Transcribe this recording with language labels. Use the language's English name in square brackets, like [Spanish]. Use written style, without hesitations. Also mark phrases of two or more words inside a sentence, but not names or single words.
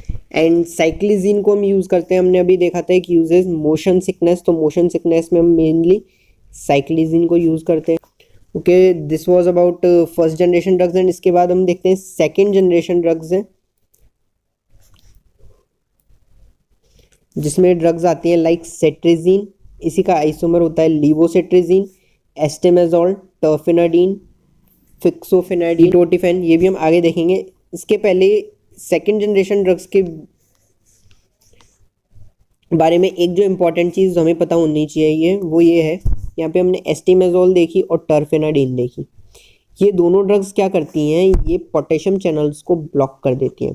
[Hindi] एंड साइक्लिजीन को हम यूज़ करते हैं, हमने अभी देखा था कि [English] uses motion sickness, [Hindi] तो [English] motion sickness [Hindi] में हम मेनली साइक्लिजीन को यूज़ करते हैं। [English] OK, this was about first generation drugs. And [Hindi] इसके बाद हम देखते हैं [English] second generation drugs [Hindi] हैं, जिसमें ड्रग्स आती हैं लाइक सेट्रिजीन, इसी का आइसोमर होता है लीवोसेट्रिजीन, एस्टेमेजोल, टर्फेनाडीन, फिक्सोफेनाडीन, कीटोटिफेन, ये भी हम आगे देखेंगे। इसके पहले [English] second generation drugs [Hindi] के बारे में एक जो इम्पोर्टेंट चीज़ हमें पता होनी चाहिए वो ये है, यहाँ पे हमने एस्टेमेजोल देखी और टर्फेनाडीन देखी। ये दोनों ड्रग्स क्या करती हैं, ये [English] potassium channels [Hindi] को ब्लॉक कर देती हैं।